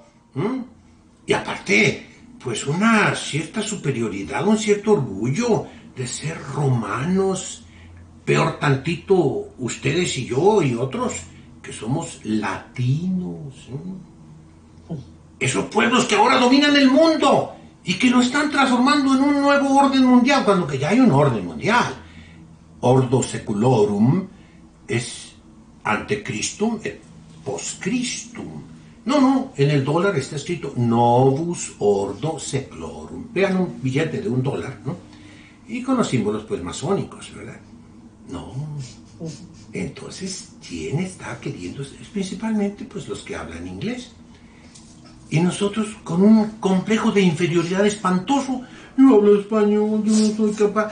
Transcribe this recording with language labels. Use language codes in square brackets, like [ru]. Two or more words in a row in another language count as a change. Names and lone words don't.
[es] Y aparte, pues una cierta superioridad, un cierto orgullo de ser romanos. Peor tantito ustedes y yo y otros, que somos latinos. Esos pueblos que ahora dominan el mundo y que lo están transformando en un nuevo orden mundial, cuando que ya hay un orden mundial. [la] Ordo seculorum es ante Christum et post Christum. [es] No, en el dólar está escrito [la] Novus Ordo Seclorum. [es] Vean un billete de $1, ¿no? Y con los símbolos, pues, masónicos, ¿verdad? No. Entonces, ¿quién está queriendo? Es principalmente, pues, los que hablan inglés. Y nosotros, con un complejo de inferioridad espantoso, no hablo español, yo no soy capaz.